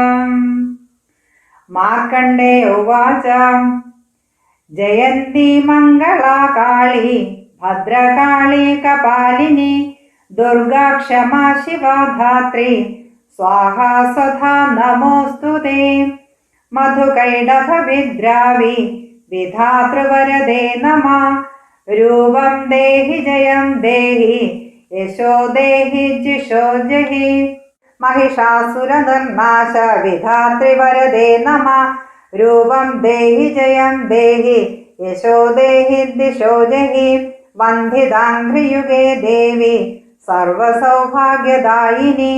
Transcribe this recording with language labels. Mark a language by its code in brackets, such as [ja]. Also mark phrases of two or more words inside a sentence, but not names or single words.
[sa] മാർക്കണ്ഡേയ ഉവാച ജയന്തി മംഗളാ കാളി ഭദ്രകാളി കപാലിനി ദുർഗാ ക്ഷമാ ശിവാ ധാത്രി സ്വാഹാ സ്വധാ നമോസ്തുതേ. മധുകൈടഭ വിദ്രാവി വിധാതൃവരദേ നമഃ. രൂപം ദേഹി ജയം ദേഹി യശോ ദേഹി ജിഷോ ജഹി. महिषासुरनिर्नाश विधातृवरदे नमः। रूपं देहि जयं देहि यशो देहि दिशो जहि। वन्दिताङ्घ्रियुगे देवी सर्वसौभाग्यदायिनी।